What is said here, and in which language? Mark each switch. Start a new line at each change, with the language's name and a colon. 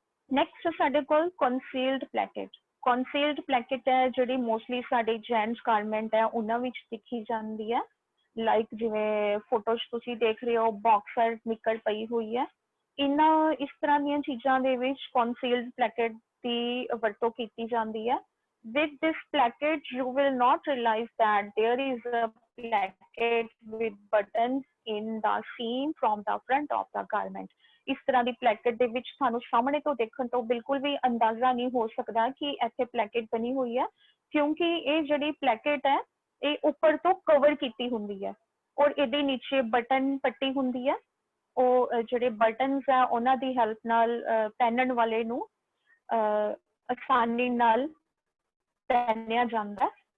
Punjabi: Next ਸਾਡੇ ਕੋਲ concealed placket। concealed placket ਹੈ ਜਿਹੜੀ ਮੋਸਟਲੀ ਸਾਡੇ ਜੈਂਟਸ ਗਾਰਮੈਂਟ ਹੈ ਉਹਨਾਂ ਵਿੱਚ ਦਿਖੀ ਜਾਂਦੀ ਹੈ। ਲਾਈਕ ਜਿਵੇਂ ਫੋਟੋ 'ਚ ਤੁਸੀਂ ਦੇਖ ਰਹੇ ਹੋ ਬਾਕਸਰ ਨਿੱਕਰ ਪਈ ਹੋਈ ਹੈ। ਇਹਨਾਂ ਇਸ ਤਰ੍ਹਾਂ ਦੀਆਂ ਚੀਜ਼ਾਂ ਦੇ ਵਿੱਚ concealed placket ਦੀ ਵਰਤੋਂ ਕੀਤੀ ਜਾਂਦੀ ਹੈ।
English: With this placket, you will not realize that there is a placket with buttons in the seam from the front of the garment.
Punjabi: ਇਸ ਤਰ੍ਹਾਂ ਦੀ placket ਦੇ ਵਿੱਚ ਤੁਹਾਨੂੰ ਸਾਹਮਣੇ ਤੋਂ ਦੇਖਣ ਤੋਂ ਬਿਲਕੁਲ ਵੀ ਅੰਦਾਜ਼ਾ ਨਹੀਂ ਹੋ ਸਕਦਾ ਕਿ ਇੱਥੇ placket ਬਣੀ ਹੋਈ ਹੈ ਕਿਉਂਕਿ ਇਹ ਜਿਹੜੀ placket ਹੈ ਇਹ ਉੱਪਰ ਤੋਂ ਕਵਰ ਕੀਤੀ ਹੁੰਦੀ ਹੈ ਔਰ ਇਹਦੇ ਨੀਚੇ ਬਟਨ ਪੱਟੀ ਹੁੰਦੀ ਹੈ। ਉਹ ਜਿਹੜੇ ਬਟਨਸ ਆ ਉਹਨਾਂ ਦੀ ਹੈਲਪ ਨਾਲ ਪਹਿਨਣ ਵਾਲੇ ਨੂੰ ਆਸਾਨੀ ਨਾਲ ਪਹਿਨਿਆ ਜਾਂਦਾ ਹੈ।